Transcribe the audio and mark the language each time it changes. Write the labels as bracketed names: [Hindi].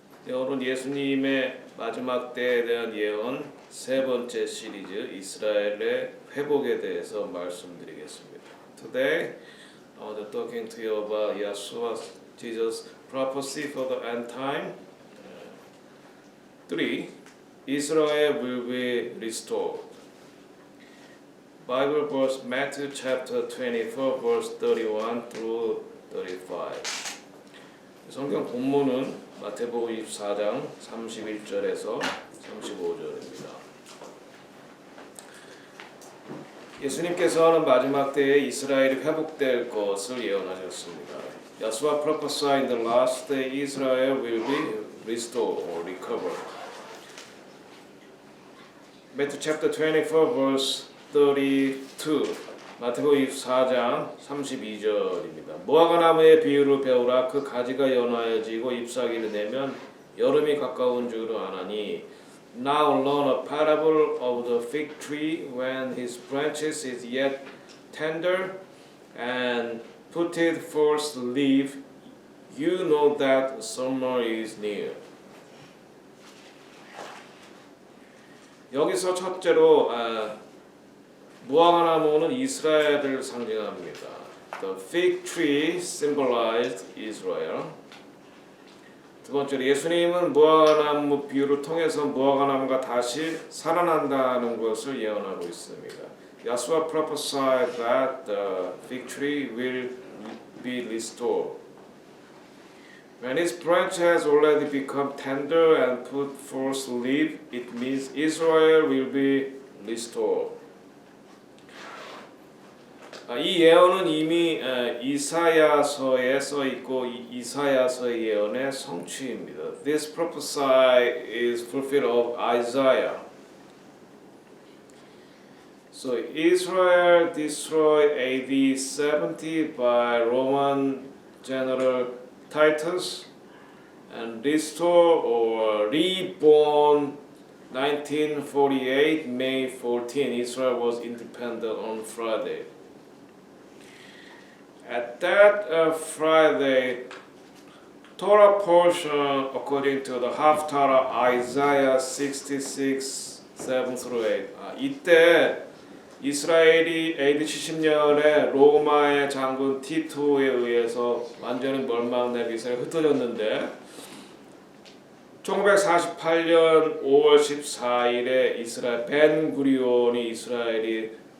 [Korean] 오늘 예수님의 마지막 때에 대한 예언 세 번째 시리즈 이스라엘의 회복에 대해서 말씀드리겠습니다. [English] Today, I want to talking to you about Yeshua Jesus' prophecy for the end time. 3. Israel will be restored. Bible verse Matthew chapter 24 verse 31 through 35. [Korean] 성경 본문은 마태복음 24장 31절에서 35절입니다. 예수님께서는 마지막 때에 이스라엘이 회복될 것을 예언하셨습니다. [English] Yeshua prophesied in the last day Israel will be restored or recovered. Matthew chapter 24 verse 32. [Korean] 마태복음 24장 32절입니다. 무화과 나무의 비유를 배우라. 그 가지가 연하여지고 잎사귀를 내면 여름이 가까운 줄을 아나니. [English] Now learn a parable of the fig tree. When his branches is yet tender and putteth forth leaf, you know that summer is near. [Korean] 여기서 첫째로 무화과 나무는 이스라엘을 상징합니다. [English] The fig tree symbolized Israel. [Korean] 두 번째로 예수님은 무화과 나무 비유를 통해서 무화과 나무가 다시 살아난다는 것을 예언하고 있습니다. [English] Yeshua prophesied that the fig tree will be restored. When its branch has already become tender and put forth leaf, it means Israel will be restored. [Korean] 이 예언은 이미 이사야서에 써 있고 이사야서의 예언의 성취입니다. [English] This prophecy is fulfilled of Isaiah. So Israel destroyed AD 70 by Roman General Titus and restored or reborn 1948 May 14. Israel was independent on Friday. At that Friday, Torah portion according to the Haftarah Isaiah 66, 7 through 8. [Korean] 이때 이스라엘이 AD 70년에 로마의 장군 티토에 의해서 완전히 멸망된 이스라엘이 흩어졌는데 1948년 5월 14일에 이스라엘 벤 구리온이 이스라엘의